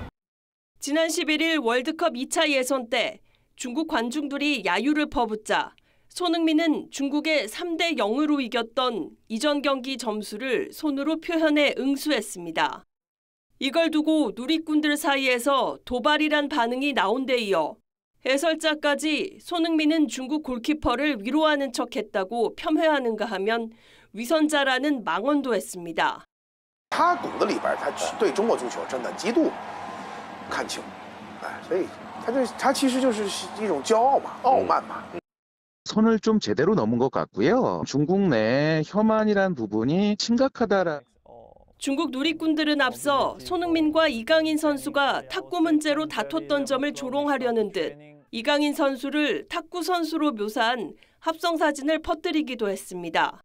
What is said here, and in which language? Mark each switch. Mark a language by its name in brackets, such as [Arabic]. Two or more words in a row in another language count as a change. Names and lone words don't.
[Korean] 지난 11일 월드컵 2차 예선 때 중국 관중들이 야유를 퍼붓자 손흥민은 중국의 3대 0으로 이겼던 이전 경기 점수를 손으로 표현해 응수했습니다. 이걸 두고 누리꾼들 사이에서 도발이란 반응이 나온 데 이어 해설자까지 손흥민은 중국 골키퍼를 위로하는 척했다고 폄훼하는가 하면 위선자라는 망언도 했습니다. [Chinese] 他骨子里边他对中国足球真的极度看清，所以他其实就是一种骄傲嘛，傲慢嘛。 [Korean] 선을 좀 제대로 넘은 것 같고요. 중국 내 혐한이란 부분이 심각하다라. 중국 누리꾼들은 앞서 손흥민과 이강인 선수가 탁구 문제로 다퉜던 점을 조롱하려는 듯 이강인 선수를 탁구 선수로 묘사한 합성 사진을 퍼뜨리기도 했습니다.